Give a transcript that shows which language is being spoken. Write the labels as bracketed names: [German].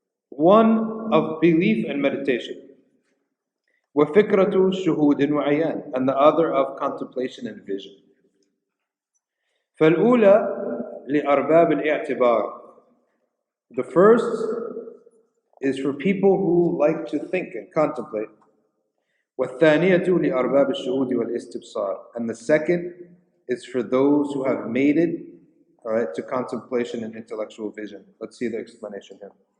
[English] One of belief and meditation. [Arabic] وفكرة شهود وعيان, [English] and the other of contemplation and vision. [Arabic] فالأولى لأرباب الاعتبار. [English] The first is for people who like to think and contemplate. [Arabic] والثانية لأرباب الشهود والاستبصار, [English] and the second is for those who have made it, all right, to contemplation and intellectual vision. Let's see the explanation here.